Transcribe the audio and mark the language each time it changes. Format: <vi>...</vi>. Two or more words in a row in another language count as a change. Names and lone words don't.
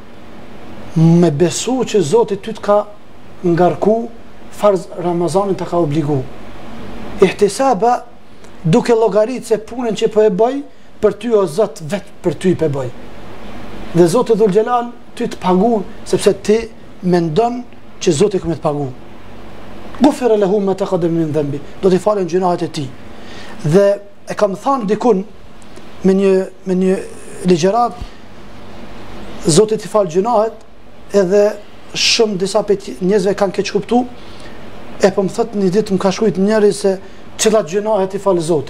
<sq>Me besu që Zoti ty të ka ngarku farz Ramazanin të ka obligu. Ihtisaba duke llogaritë se punën që po e bëj për ty o Zot, vetë për ty po e bëj. Dhe Zoti Dhul Xhelal ty të paguon sepse ti mendon që Zoti ka më të paguon.</sq> <ar>غفر له ما تقدم من ذنبه.</ar> <sq>Do t'i falen gjunahet e tij. Dhe e kam thënë dikun me një ligjërat, Zoti t'i fal gjunahet, edhe shumë disa njerëzve kanë keq kuptuar. E po më thot një ditë më ka shkruajt njëri se cilat gjunahet t'i fal Zoti.</sq>